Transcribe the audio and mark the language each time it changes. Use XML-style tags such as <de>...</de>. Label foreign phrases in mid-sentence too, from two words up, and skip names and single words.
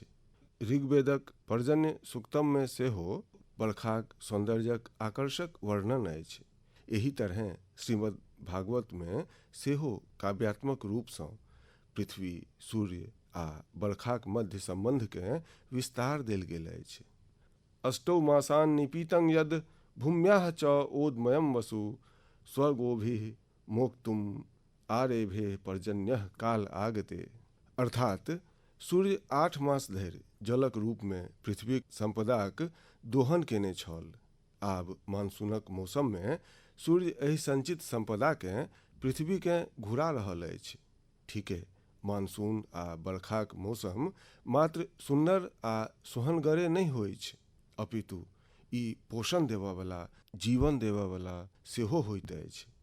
<mai>ऋग्वेदक पर्जन्य सूक्तम में सेहो बरखाक सौंदर्यक आकर्षक वर्णन अछि। एही तरह श्रीमद् भागवत में सेहो काव्यात्मक रूपसँ पृथ्वी, सूर्य आ बरखाक मध्य संबंधकेँ विस्तार देल गेल अछि।</mai> <sa>अष्टौ मासान् निपीतं यद् भूम्याः च ओदमयं वसु स्वर्गोभिः मोक्तुम् आरेभे पर्जन्यः काल आगते।</sa> <mai>अर्थात सूर्य 8 मास धरि जलक रूप में पृथ्वीक संपदाक दोहन केने छल। आब मानसूनक मौसम में सूर्य एहि संचित संपदाकेँ पृथ्वीकेँ घुरा रहल अछि। ठीके मानसून आ बरखाक मौसम मात्र सुन्दर आ सोहनगरे नहीं होइछ, अपितु ई पोषण देबयवला, जीवन देबयवला सेहो होइत अछि।</mai>